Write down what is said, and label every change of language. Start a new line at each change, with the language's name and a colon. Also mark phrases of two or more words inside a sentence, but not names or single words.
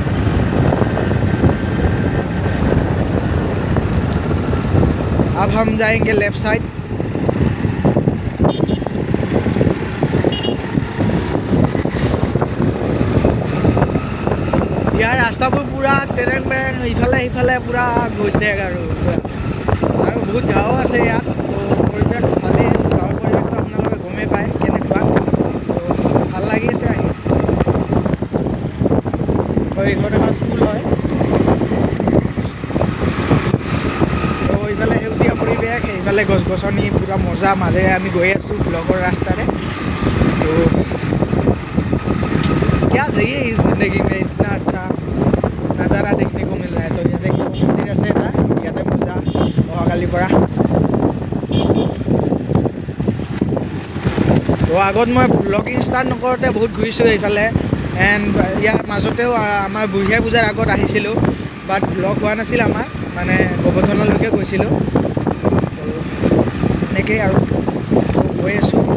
Hindi: अब हम जाएंगे
English: left side
Assamese: ইয়াৰ ৰাস্তাবোৰ পুৰা টেৰেং বেৰেং ইফালে সিফালে পুৰা গৈছে আৰু বহুত গাঁও আছে ইয়াত তো পৰিৱেশ ভালেই গাঁৱৰ পৰিৱেশটো আপোনালোকে গমেই পায় কেনেকুৱা তো ভাল লাগি আছে আহি তো এইখন এখন স্কুল হয় তো ইফালে সেউজীয়া পৰিৱেশ এইফালে গছ গছনি পুৰা মজা মাজেৰে আমি গৈ আছোঁ ব্লকৰ ৰাস্তাৰে তো
Hindi: क्या चाहिए इस जिंदगी में इतना अच्छा नज़ारा देखने को मिल रहा है
Assamese: तो ইয়াতে মন্দিৰ আছে এটা ইয়াতে পূজা অহাকালিৰ পৰা তো আগত মই
English: blogging start
Assamese: নকৰোঁতে বহুত ঘূৰিছোঁ এইফালে এণ্ড ইয়াৰ মাজতেও আমাৰ বুঢ়ীয়াই পূজাৰ আগত আহিছিলোঁ বাট ব্লগ হোৱা নাছিল আমাৰ মানে গোবৰ্ধনলৈকে গৈছিলোঁ তো এনেকেই আৰু গৈ আছোঁ